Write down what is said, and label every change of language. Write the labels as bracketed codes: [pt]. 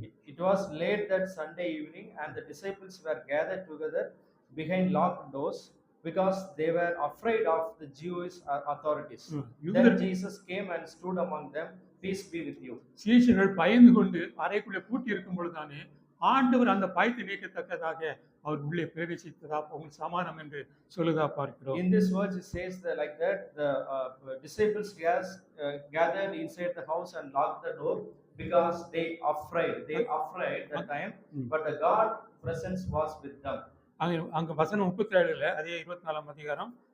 [en] It was late that Sunday evening, and the disciples were gathered together behind locked doors because they were afraid of the Jewish authorities. Then Jesus came and stood among them. Peace be with you. [ta] சீஷர்கள் பயந்து கொண்டு அறைக்குள்ளே பூட்டி இருக்கும் பொழுதுதானே ஆண்டவர் அந்த பயத்தை நீக்கத்தக்கதாக அவர் உள்ளே பிரவேசித்ததா உங்களுக்கு சமாதானம் என்று சொல்லுதா பார்க்கிறோம். [en] In this verse it says that like that the disciples gathered inside the house and locked the door because they afraid that time, but the God presence was with them. [ta] அங்க வசனம் 37ல அதே 24ஆம் அதிகாரம்.